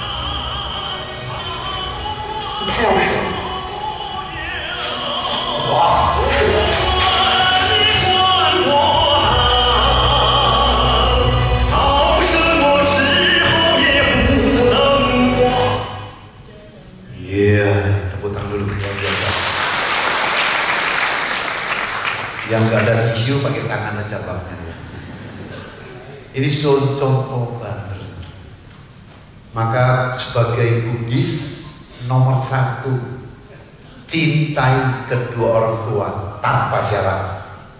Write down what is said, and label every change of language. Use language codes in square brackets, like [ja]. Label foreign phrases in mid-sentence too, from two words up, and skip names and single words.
[zh] 你太让我失望了。哇！到什么时候也不能忘。 [id] Tepuk tangan dulu luar biasa. Yang nggak ada tisu pakai tangan aja bangnya. Ini contoh banget. Maka sebagai Buddhis nomor 1, cintai kedua orang tua tanpa syarat.